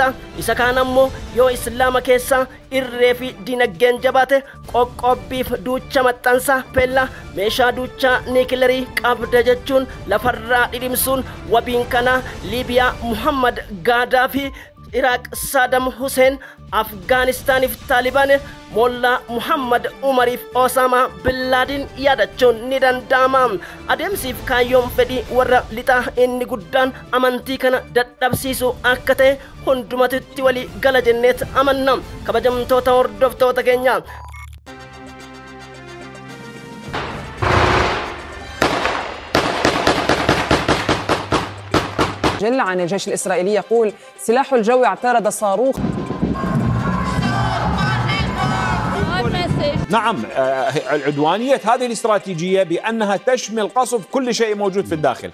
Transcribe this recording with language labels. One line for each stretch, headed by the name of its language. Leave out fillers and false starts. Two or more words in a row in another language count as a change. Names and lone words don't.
Oromo: Isa kaan ammoo yoo Islaama keessaa irree fi dinagdeen jabaate qoqqobbiif duucha maxxansa peella meeshaa duuchaa niikilarii qabda jechuun lafarraa dhidhimsuun wabiin kana Liibiyaa Muhammad Gaadaafi Iraaq Saddam Hussein Afgaanistaaniif Taalibaan Mollaa Muhammad Umariif Osama Bin Laden yaadachuun ni danda'ama. Adeemsiif kaayyoon fedhii warra lixaa inni guddaan amantii kana dadhabsiisu akka ta'e hundumatutti walii gala jenneet amanna. Kabajamtoota hordoftoota keenya.
Arabic: جل عن الجيش الإسرائيلي يقول سلاح الجو اعترض صاروخ. نعم العدوانية هذه الاستراتيجية بأنها تشمل قصف كل شيء موجود في الداخل.